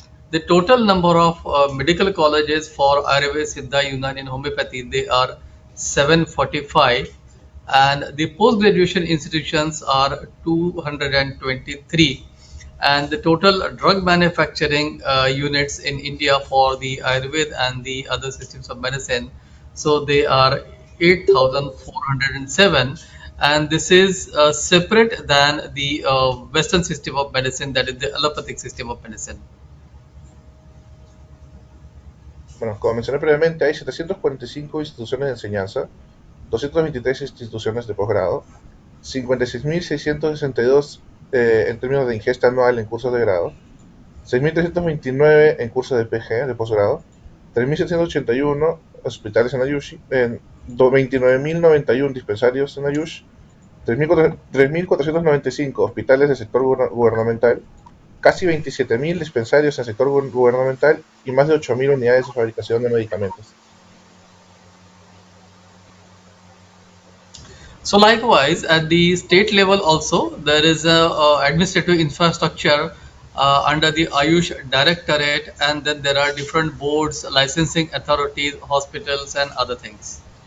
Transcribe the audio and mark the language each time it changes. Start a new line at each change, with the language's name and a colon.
English: The total number of medical colleges for Ayurveda, Siddha, Unani, and homeopathy, they are 745, and the post-graduation institutions are 223, and the total drug manufacturing units in India for the Ayurveda and the other systems of medicine, so they are 8,407, and this is separate than the Western system of medicine, that is the allopathic system of medicine.
Spanish: Bueno, como mencioné previamente, hay 745 instituciones de enseñanza, 223 instituciones de posgrado, 56.662 en términos de ingesta anual en cursos de grado, 6.329 en cursos de PG, de posgrado, 3.781 hospitales en Ayush, 29.091 dispensarios en Ayush, 3.495 hospitales del sector gubernamental, casi 27.000 dispensarios en el sector gubernamental y más de 8.000 unidades de fabricación de medicamentos.
English: So likewise, at the state level also, there is a administrative infrastructure under the Ayush Directorate, and then there are different boards, licensing authorities, hospitals, and other things.